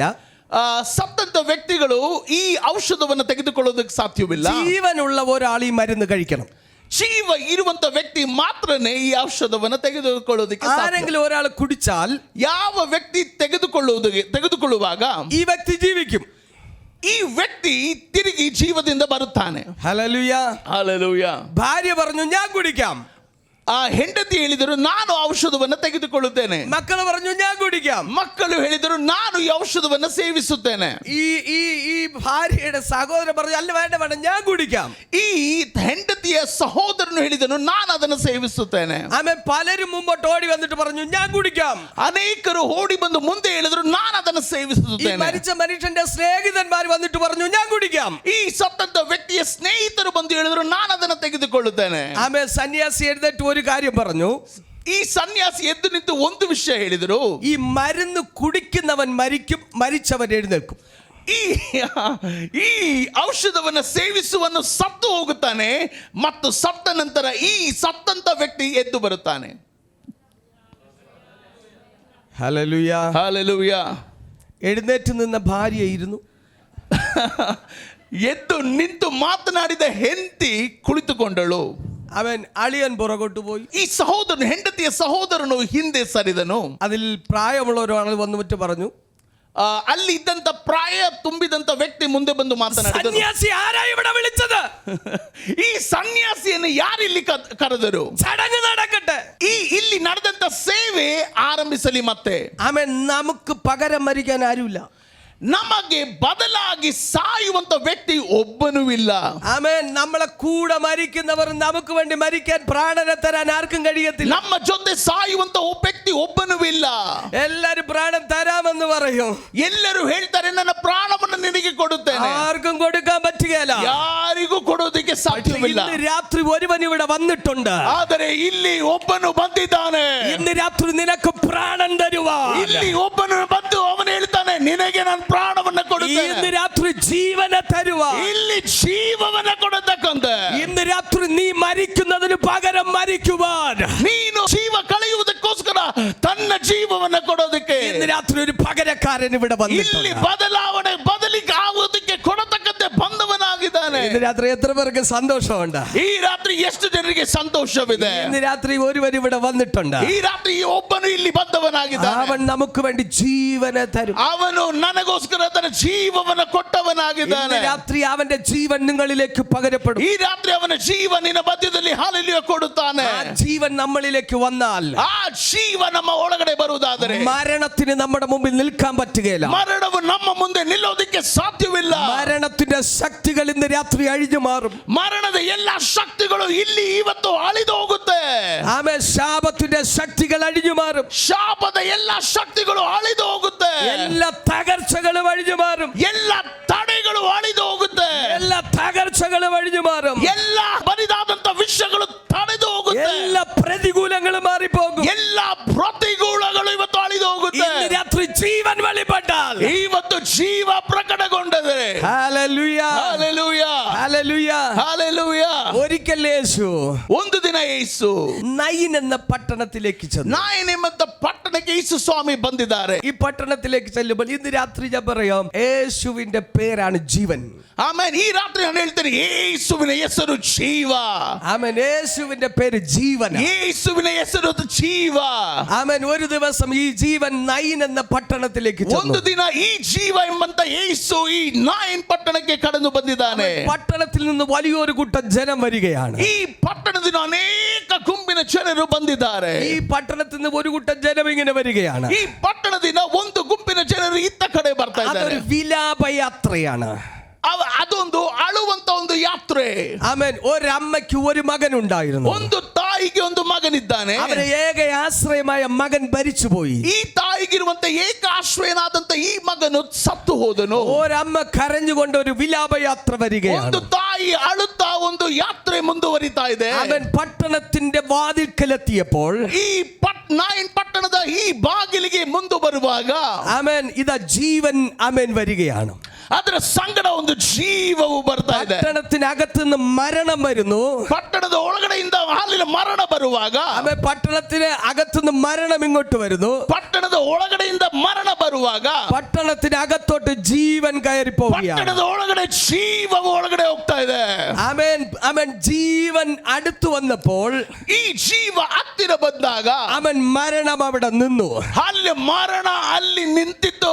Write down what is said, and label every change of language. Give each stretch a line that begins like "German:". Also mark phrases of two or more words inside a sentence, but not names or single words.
Kannada: ಸತ್ತಂತ ವ್ಯಕ್ತಿಗಳು ಈ ಔಷಧವನ್ನು ತೆಗೆದುಕೊಳ್ಳೋದಕ್ಕೆ ಸಾಧ್ಯವಿಲ್ಲ.
Malayalam: ജീവനുള്ള ഒരാൾ ഈ മരുന്ന് കഴിക്കണം.
Kannada: ಜೀವ ಇರುವಂತ ವ್ಯಕ್ತಿ ಮಾತ್ರನೇ ಈ ಔಷಧವನ್ನು ತೆಗೆದುಕೊಳ್ಳೋದಕ್ಕೆ ಸಾಧ್ಯ.
Malayalam: ആരെങ്കിലും ഒരാൾ കുടിച്ചാൽ,
Kannada: ಯಾವ ವ್ಯಕ್ತಿ ತೆಗೆದುಕೊಳ್ಳುವಾಗ
Malayalam: ഈ വ്യക്തി ജീവിക്കും.
Kannada: ಈ ವ್ಯಕ್ತಿ ತಿರುಗಿ ಜೀವದಿಂದ ಬರುತ್ತಾನೆ.
Malayalam: ഹല്ലേലൂയ.
Kannada: ಹಲ್ಲೆಲೂಯಾ.
Malayalam: ഭാര്യ പറഞ്ഞു ഞാൻ കുടിക്കാം.
Kannada: ಆ ಹೆಂಡತಿ ಹೇಳಿದರು ನಾನು ಔಷಧವನ್ನು ತೆಗೆದುಕೊಳ್ಳುತ್ತೇನೆ.
Malayalam: മക്കൾ പറഞ്ഞു ഞാൻ കുടിക്കാം.
Kannada: ಮಕ್ಕಳು ಹೇಳಿದರು ನಾನು ಈ ಔಷಧವನ್ನು ಸೇವಿಸುತ್ತೇನೆ.
Malayalam: ഈ ഭാര്യയുടെ സഹോദരൻ പറഞ്ഞു അല്ല വേണ്ട ഞാൻ കുടിക്കാം.
Kannada: ಈ ಹೆಂಡತಿಯ ಸಹೋದರನು ಹೇಳಿದನು ನಾನು ಅದನ್ನು ಸೇವಿಸುತ್ತೇನೆ.
Malayalam: ಆಮೇಲೆ പലരും മുമ്പോട്ട് ഓടി വന്നിട്ട് പറഞ്ഞു ഞാൻ കുടിക്കാം.
Kannada: ಅನೇಕರು ಓಡಿ ಬಂದು ಮುಂದೆ ಹೇಳಿದರು ನಾನು ಅದನ್ನು ಸೇವಿಸುತ್ತೇನೆ.
Malayalam: മരിച്ച മനുഷ്യന്റെ സ്നേഹിതന്മാർ വന്നിട്ട് പറഞ്ഞു ഞാൻ കുടിക്കാം.
Kannada: ಈ ಸತ್ತಂತ ವ್ಯಕ್ತಿಯ ಸ್ನೇಹಿತರು ಬಂದು ಹೇಳಿದರು ನಾನು ಅದನ್ನು ತೆಗೆದುಕೊಳ್ಳುತ್ತೇನೆ. ಆಮೇಲೆ ಸನ್ಯಾಸಿ ಎದ್ದಿಟ್ಟು
Malayalam: ഒരു കാര്യം പറഞ്ഞു.
Kannada: ಈ ಸನ್ಯಾಸಿ ಎದ್ದು ನಿಂತು ಒಂದು ವಿಷಯ ಹೇಳಿದರು,
Malayalam: ഈ മരുന്ന് കുടിക്കുന്നവൻ മരിക്കും, മരിച്ചവൻ എഴുന്നേൽക്കും.
Kannada: ಈ ಔಷಧವನ್ನು ಸೇವಿಸುವನು ಸತ್ತು ಹೋಗುತ್ತಾನೆ ಮತ್ತು ಸತ್ತ ನಂತರ ಈ ಸತ್ತಂತ ವ್ಯಕ್ತಿ ಎದ್ದು ಬರುತ್ತಾನೆ.
Malayalam: ഹല്ലേലൂയ.
Kannada: ಹಲ್ಲೆಲೂಯಾ.
Malayalam: എഴുന്നേറ്റ് നിന്ന ഭാര്യ ഇരുന്നു.
Kannada: ಎದ್ದು ನಿಂತು ಮಾತನಾಡಿದ ಹೆಂಡತಿ ಕುಳಿತುಕೊಂಡಳು.
Malayalam: അവൻ അളിയൻ പുറകോട്ട് പോയി.
Kannada: ಈ ಸಹೋದರನು ಹೆಂಡತಿಯ ಸಹೋದರನು ಹಿಂದೆ ಸರಿದನು.
Malayalam: അതിൽ പ്രായമുള്ള ഒരാൾ വന്നിട്ട് പറഞ്ഞു,
Kannada: ಅಲ್ಲಿ ಇದ್ದಂತ ಪ್ರಾಯ ತುಂಬಿದಂತ ವ್ಯಕ್ತಿ ಮುಂದೆ ಬಂದು ಮಾತನಾಡಿದನು,
Malayalam: സന്യാസി ആരാ ഇവിടെ വിളിച്ചത്?
Kannada: ಈ ಸನ್ಯಾಸಿಯನ್ನು ಯಾರಿಲ್ಲಿ ಕರೆದರು?
Malayalam: ചടങ്ങ് നടക്കട്ടെ.
Kannada: ಇಲ್ಲಿ ನಡೆದಂತ ಸೇವೆ ಆರಂಭಿಸಲಿ. ಮತ್ತೆ
Malayalam: ആമേൻ. നമുക്ക് പകരം മരിക്കാൻ ആരുമില്ല.
Kannada: ನಮಗೆ ಬದಲಾಗಿ ಸಾಯುವಂತ ವ್ಯಕ್ತಿ ಒಬ್ಬನೂ ಇಲ್ಲ.
Malayalam: ആമേൻ. നമ്മളെ കൂടെ മരിക്കുന്നവർ നമുക്ക് വേണ്ടി മരിക്കാൻ പ്രാണനെ തരാൻ ആർക്കും കഴിയത്തില്ല.
Kannada: ನಮ್ಮ ಜೊತೆ ಸಾಯುವಂತ ವ್ಯಕ್ತಿ ಒಬ್ಬನೂ ಇಲ್ಲ.
Malayalam: എല്ലാരും പ്രാണൻ തരാമെന്ന് പറയും.
Kannada: ಎಲ್ಲರೂ ಹೇಳ್ತಾರೆ ನನ್ನ ಪ್ರಾಣವನ್ನು ನಿನಗೆ ಕೊಡುತ್ತೇನೆ.
Malayalam: ആർക്കും കൊടുക്കാൻ പറ്റുകയില്ല.
Kannada: ಯಾರಿಗೂ ಕೊಡೋದಕ್ಕೆ ಸಾಧ್ಯವಿಲ್ಲ.
Malayalam: ഇന്ന് രാത്രി ഒരുവൻ ഇവിടെ വന്നിട്ടുണ്ട്.
Kannada: ಆದರೆ ಇಲ್ಲಿ ಒಬ್ಬನು ಬಂದಿದ್ದಾನೆ.
Malayalam: ഇന്ന് രാത്രി നിനക്ക് പ്രാണൻ തരുവാൻ.
Kannada: ಇಲ್ಲಿ ಒಬ್ಬನು ಬಂದು ಅವನು ಹೇಳ್ತಾನೆ ನಿನಗೆ ನಾನು ಪ್ರಾಣವನ್ನ ಕೊಡುತ್ತೇನೆ.
Malayalam: ഇന്ന് രാത്രി ജീവന തരുവാൻ,
Kannada: ಇಲ್ಲಿ ಜೀವವನ್ನ ಕೊಡತಕ್ಕಂತ,
Malayalam: ഇന്ന് രാത്രി നീ മരിക്കുന്നതിന് പകരം മരിക്കുവാൻ,
Kannada: ನೀನು ಜೀವ ಕಳೆಯುವುದಕ್ಕೋಸ್ಕರ ತನ್ನ ಜೀವವನ್ನ ಕೊಡೋದಕ್ಕೆ
Malayalam: ഇന്ന് രാത്രി ഒരു പകരക്കാരൻ ഇവിടെ
Kannada: ಇಲ್ಲಿ
Malayalam: വന്നിട്ടുണ്ട്.
Kannada: ಬದಲಾವಣೆ ಬದಲಿಗೆ ಆಗುವುದಕ್ಕೆ ಕೊಡತಕ್ಕಂತೆ ಬಂದವನಾಗಿದ್ದಾನೆ.
Malayalam: ഇന്ന് രാത്രി എത്ര പേർക്ക് സന്തോഷമുണ്ട്?
Kannada: ಈ ರಾತ್ರಿ ಎಷ್ಟು ಜನರಿಗೆ ಸಂತೋಷವಿದೆ?
Malayalam: ഇന്ന് രാത്രി ഒരുവൻ ഇവിടെ വന്നിട്ടുണ്ട്.
Kannada: ಈ ರಾತ್ರಿ ಒಬ್ಬನು ಇಲ್ಲಿ ಬಂದವನಾಗಿದ್ದಾನೆ.
Malayalam: അവൻ നമുക്ക് വേണ്ടി ജീവന തരും.
Kannada: ಅವನು ನನಗೋಸ್ಕರ ತನ್ನ ಜೀವವನ್ನ ಕೊಟ್ಟವನಾಗಿದ್ದಾನೆ.
Malayalam: ഇന്ന് രാത്രി അവന്റെ ജീവൻ നിങ്ങളിലേക്ക് പകരപ്പെടും.
Kannada: ಈ ರಾತ್ರಿ ಅವನ ಜೀವ ನಿನ್ನ ಮಧ್ಯದಲ್ಲಿ ಹಾಲೆಲೂಯ ಕೊಡುತ್ತಾನೆ.
Malayalam: ആ ജീവൻ നമ്മളിലേക്ക് വന്നാൽ,
Kannada: ಆ ಜೀವ ನಮ್ಮ ಒಳಗಡೆ ಬರುವುದಾದರೆ
Malayalam: മരണത്തിന് നമ്മുടെ മുമ്പിൽ നിൽക്കാൻ പറ്റുകയില്ല.
Kannada: ಮರಣವು ನಮ್ಮ ಮುಂದೆ ನಿಲ್ಲೋದಕ್ಕೆ ಸಾಧ್ಯವಿಲ್ಲ.
Malayalam: മരണത്തിന്റെ ശക്തികൾ ഇന്ന് രാത്രി അഴിഞ്ഞു മാറും.
Kannada: ಮರಣದ ಎಲ್ಲ ಶಕ್ತಿಗಳು ಇಲ್ಲಿ ಇವತ್ತು ಅಳಿದು ಹೋಗುತ್ತೆ.
Malayalam: ആമേൻ. ശാപത്തിന്റെ ശക്തികൾ അഴിഞ്ഞു മാറും.
Kannada: ಶಾಪದ ಎಲ್ಲ ಶಕ್ತಿಗಳು ಅಳಿದು ಹೋಗುತ್ತೆ.
Malayalam: എല്ലാ തകർച്ചകളും അഴിഞ്ഞു മാറും.
Kannada: ಎಲ್ಲ ತಡೆಗಳು ಅಳಿದು ಹೋಗುತ್ತೆ.
Malayalam: എല്ലാ തകർച്ചകളും അഴിഞ്ഞു മാറും.
Kannada: ಎಲ್ಲ ಬರಿದಾದಂತ ವಿಷಯಗಳು ತಡೆದು ಹೋಗುತ್ತೆ.
Malayalam: എല്ലാ പ്രതികൂലങ്ങളും മാറിപ്പോകും.
Kannada: ಎಲ್ಲ ಪ್ರತಿಕೂಲಗಳು ಇವತ್ತು ಅಳಿದು ಹೋಗುತ್ತೆ.
Malayalam: ഇന്ന് രാത്രി ജീവൻ വെളിപ്പെട്ടാൽ,
Kannada: ಇವತ್ತು ಜೀವ ಪ್ರಕಟಗೊಂಡರೆ
Malayalam: ഹല്ലേലൂയ,
Kannada: ಹಲ್ಲೆಲೂಯ
Malayalam: ഹല്ലേലൂയ.
Kannada: ಹಲ್ಲೆಲೂಯ.
Malayalam: ഒരിക്കൽ യേശു
Kannada: ಒಂದು ದಿನ ಯೇಸು
Malayalam: നയിൻ എന്ന പട്ടണത്തിലേക്ക് ചെന്നു.
Kannada: ನಾಯಿನ್ ಎಂಬಂತ ಪಟ್ಟಣಕ್ಕೆ ಯೇಸು ಸ್ವಾಮಿ ಬಂದಿದ್ದಾರೆ.
Malayalam: ഈ പട്ടണത്തിലേക്ക് ചെല്ലുമ്പോൾ ഇന്ന് രാത്രി ഞാൻ പറയാം, യേശുവിന്റെ പേരാണ് ജീവൻ.
Kannada: ಆಮೇಲೆ ಈ ರಾತ್ರಿ ನಾನು ಹೇಳ್ತೇನೆ, ಯೇಸುವಿನ ಹೆಸರು ಜೀವ.
Malayalam: ആമേൻ. യേശുവിന്റെ പേര് ജീവൻ.
Kannada: ಯೇಸುವಿನ ಹೆಸರು ಜೀವ.
Malayalam: ആമേൻ. ഒരു ദിവസം ഈ ജീവൻ നയിൻ എന്ന പട്ടണത്തിലേക്ക്
Kannada: ಒಂದು
Malayalam: ചെന്നു.
Kannada: ದಿನ ಈ ಜೀವ ಎಂಬಂತ ಯೇಸು ಈ ನಾಯಿನ್ ಪಟ್ಟಣಕ್ಕೆ ಕടന്നു ಬಂದಿದ್ದಾನೆ.
Malayalam: പട്ടണത്തിൽ നിന്ന് വലിയൊരു കൂട്ടം ജനം വരികയാണ്.
Kannada: ಈ ಪಟ್ಟಣದಿಂದ ಅನೇಕ ಗುಂಪಿನ ಜನರು ಬಂದಿದ್ದಾರೆ.
Malayalam: ഈ പട്ടണത്തിൽ നിന്ന് ഒരു കൂട്ടം ജനം ഇങ്ങനെ വരികയാണ്.
Kannada: ಈ ಪಟ್ಟಣದಿಂದ ಒಂದು ಗುಂಪಿನ ಜನರು ಇತ್ತ ಕಡೆ ಬರ್ತಾ ಇದ್ದಾರೆ.
Malayalam: അതൊരു വിലാപയാത്രയാണ്.
Kannada: ಅದೊಂದು ಅಳುವಂತ ಒಂದು ಯಾತ್ರೆ.
Malayalam: ആമേൻ. ഒരമ്മയ്ക്ക് ഒരു മകൻ ഉണ്ടായിരുന്നു.
Kannada: ಒಂದು ತಾಯಿಗೆ ಒಂದು ಮಗನಿದ್ದಾನೆ.
Malayalam: അവരെ ഏക ആശ്രയമായ മകൻ മരിച്ചുപോയി.
Kannada: ಈ ತಾಯಿಗಿರುವಂತ ಏಕ ಆಶ್ರಯನಾದಂತ ಈ ಮಗನು ಸತ್ತು ಹೋದನು.
Malayalam: ഒരമ്മ കരഞ്ഞുകൊണ്ട് ഒരു വിലാപയാത്ര
Kannada: ಒಂದು
Malayalam: വരികയാണ്.
Kannada: ತಾಯಿ ಅಳುತ್ತಾ ಒಂದು ಯಾತ್ರೆ ಮುಂದುವರಿತಾ ಇದೆ.
Malayalam: അവൻ പട്ടണത്തിന്റെ വാതിൽക്കലെത്തിയപ്പോൾ,
Kannada: ಈ ನಾಯಿನ್ ಪಟ್ಟಣದ ಈ ಬಾಗಿಲಿಗೆ ಮುಂದೆ ಬರುವಾಗ
Malayalam: ആമേൻ, ഇതാ ജീവൻ ആമേൻ വരികയാണ്.
Kannada: ಅದರ ಸಂಗಡ ಒಂದು ಜೀವವು ಬರ್ತಾ ಇದೆ.
Malayalam: പട്ടണത്തിനകത്ത് നിന്ന് മരണം വരുന്നു.
Kannada: ಪಟ್ಟಣದ ಒಳಗಡೆಯಿಂದ ಹಾಲಿನ ಮರಣ ಬರುವಾಗ,
Malayalam: ആമേൻ. പട്ടണത്തിന് അകത്തുനിന്ന് മരണം ഇങ്ങോട്ട് വരുന്നു.
Kannada: ಪಟ್ಟಣದ ಒಳಗಡೆಯಿಂದ ಮರಣ ಬರುವಾಗ
Malayalam: പട്ടണത്തിനകത്തോട്ട് ജീവൻ കയറി പോവുകയാണ്.
Kannada: ಪಟ್ಟಣದ ಒಳಗಡೆ ಜೀವವು ಒಳಗಡೆ ಹೋಗ್ತಾ ಇದೆ.
Malayalam: ആമേൻ. ആമേൻ. ജീവൻ അടുത്തു വന്നപ്പോൾ
Kannada: ಈ ಜೀವ ಹತ್ತಿರ ಬಂದಾಗ
Malayalam: അവൻ മരണം അവിടെ നിന്നു.
Kannada: ಅಲ್ಲಿ ಮರಣ ಅಲ್ಲಿ ನಿಂತಿತ್ತು.